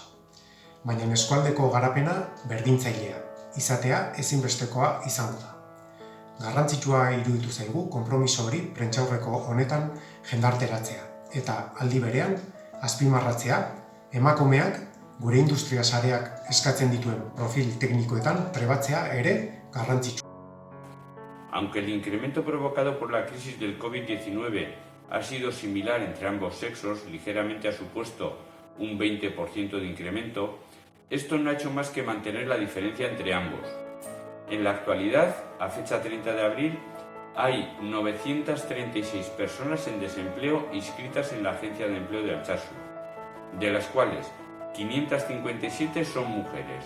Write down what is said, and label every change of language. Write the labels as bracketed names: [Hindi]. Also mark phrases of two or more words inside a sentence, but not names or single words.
[Basque] Baina eskualdeko garapena berdintzailea, izatea ezinbestekoa izango da. Garrantzitsua iruditu zaigu konpromiso hori prentsaurreko honetan jendarteratzea, eta aldi berean azpimarratzea emakumeak gure industria sareak eskatzen dituen profil teknikoetan trebatzea ere garrantzitsua. [Spanish] Aunque el incremento provocado por la crisis del COVID-19 ha sido similar entre ambos sexos, ligeramente ha supuesto un 20% de incremento, esto no ha hecho más que mantener la diferencia entre ambos. En la actualidad, a fecha 30 de abril, hay 936 personas en desempleo inscritas en la Agencia de Empleo de Altsasu, de las cuales 557 son mujeres.